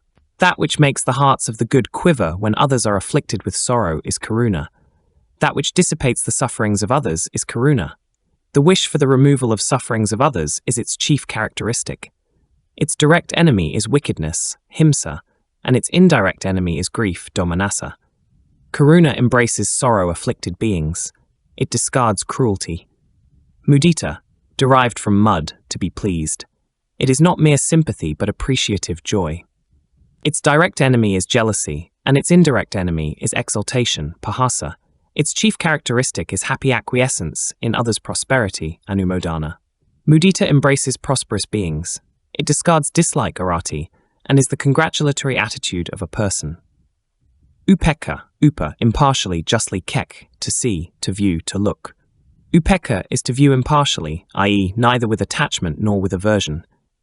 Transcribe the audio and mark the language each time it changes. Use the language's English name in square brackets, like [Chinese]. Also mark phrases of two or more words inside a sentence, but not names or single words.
[English] That which makes the hearts of the good quiver when others are afflicted with sorrow is karuna. That which dissipates the sufferings of others is karuna. The wish for the removal of sufferings of others is its chief characteristic. Its direct enemy is wickedness, himsa, and its indirect enemy is grief, domanassa. Karuna embraces sorrow-afflicted beings. It discards cruelty. Mudita, derived from mud, to be pleased. It is not mere sympathy but appreciative joy. Its direct enemy is jealousy, and its indirect enemy is exaltation, pahasa. Its chief characteristic is happy acquiescence in others' prosperity, anumodana. Mudita embraces prosperous beings. It discards dislike, arati, and is the congratulatory attitude of a person. Upekkha, upa, impartially, justly, kek, to see, to view, to look. Upekkha is to view impartially, i.e., neither with attachment nor with aversion.